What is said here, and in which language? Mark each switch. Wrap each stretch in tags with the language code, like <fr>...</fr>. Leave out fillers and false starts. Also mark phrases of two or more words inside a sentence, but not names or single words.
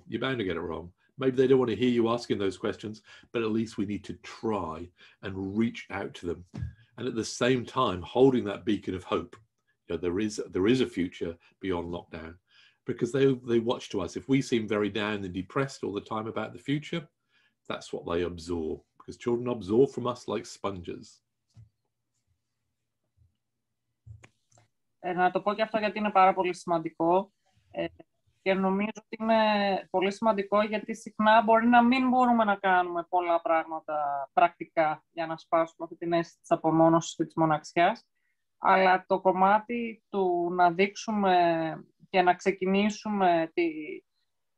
<en>You're bound to get it wrong. Maybe they don't want to hear you asking those questions, but at least we need to try and reach out to them. And at the same time, holding that beacon of hope. You know, there is a future beyond lockdown, because they watch to us. If we seem very down and depressed all the time about the future, that's what they absorb, because children absorb from us like sponges.</en> <el>Να το πω και αυτό γιατί είναι πάρα πολύ σημαντικό και νομίζω ότι είναι πολύ σημαντικό γιατί συχνά μπορεί να μην μπορούμε να κάνουμε πολλά πράγματα πρακτικά για να σπάσουμε αυτή την αίσθηση της απομόνωσης και της μοναξιάς, αλλά το κομμάτι του να δείξουμε και να ξεκινήσουμε τη</el>